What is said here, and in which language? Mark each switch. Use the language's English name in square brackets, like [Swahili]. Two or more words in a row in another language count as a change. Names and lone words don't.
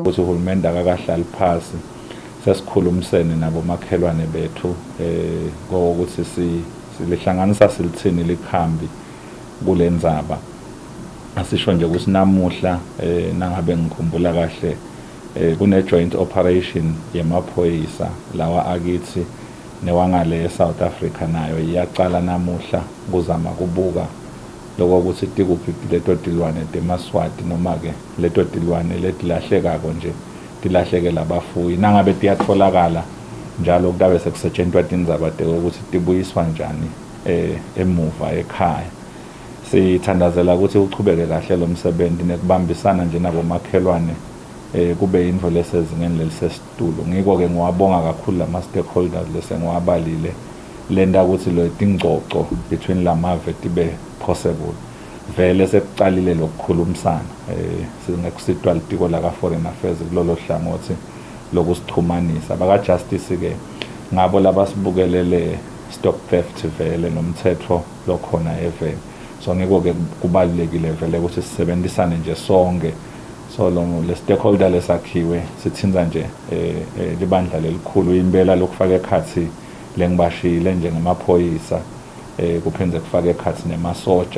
[Swati] Ukuthi uhulumende akakahlali phasi sesikhulumisene nabo makhelwane bethu ngokuthi silihlanganisa silithini likhambi kulendzaba. Asisho nje ukuthi namuhla nangabe ngikhumbula kahle kune [English] joint operation [Swati] yemaphoyisa lawa akithi newangale South Africa nayo iyaqala namuhla kuzama kubuka lokho ukuthi tikuphi leto tilwane temaswati noma ke leto tilwane letilahlekako nje tilahleke labafuyi nangabe tiyatfolakala njalo kutabe sekusetshenziswa tindzaba ukuthi tibuyiswa njani emuva ekhaya. Sithandazela ukuthi uchubeke kahle lo msebenzi nekubambisana nje nabo makhelwane kube indvo lesezingeni lelisesitulo. Ngiko ke ngiwabonga kakhulu lama stakeholders lesengiwabalile lenda ukuthi lo tingcoco between lamave tibe possible. Vele sekucalile lokukhulumisana singekusitwa litiko la [English] foreign affairs [Swati] kulolo hlangothi lokusixhumanisa baka justice ke ngabo labasibukelele [English] stop theft [Swati] vele nomthetho lokhona eveni. So ngiko ke kubalekile vele ukuthi sisebenzisane nje sonke so lo le stakeholder lesakhiwe sithinza nje libandla lelikhulu impela lokufaka ekhathi lengibashile njengemaphoyisa kuphindze kufaka ekhathi nemasoja.